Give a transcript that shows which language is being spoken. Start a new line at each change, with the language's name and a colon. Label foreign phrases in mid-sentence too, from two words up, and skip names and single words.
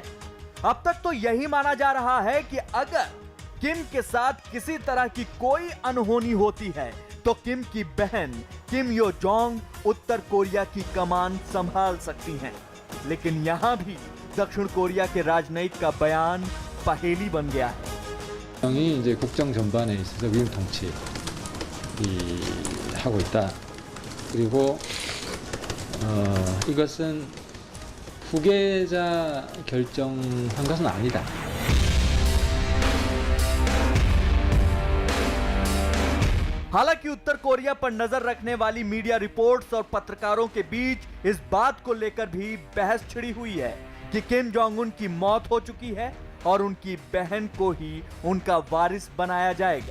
Hindi: अब तक तो यही माना जा रहा है कि अगर किम के साथ किसी तरह की कोई अनहोनी होती है तो किम की बहन किम यो जोंग उत्तर कोरिया की कमान संभाल सकती हैं। लेकिन यहां भी दक्षिण कोरिया के राजनयिक का बयान पहेली बन गया है।
Korean: 이 이제 국정 전반에 있어서 위임 통치 하고 있다. 그리고 이것은 후계자 결정한 것은 아니다.
Hindi: हालांकि उत्तर कोरिया पर नजर रखने वाली
English: media reports
Hindi: और पत्रकारों के बीच इस बात को लेकर भी बहस छिड़ी हुई है कि किम जोंग उन की मौत हो चुकी है और उनकी बहन को ही उनका वारिस बनाया जाएगा।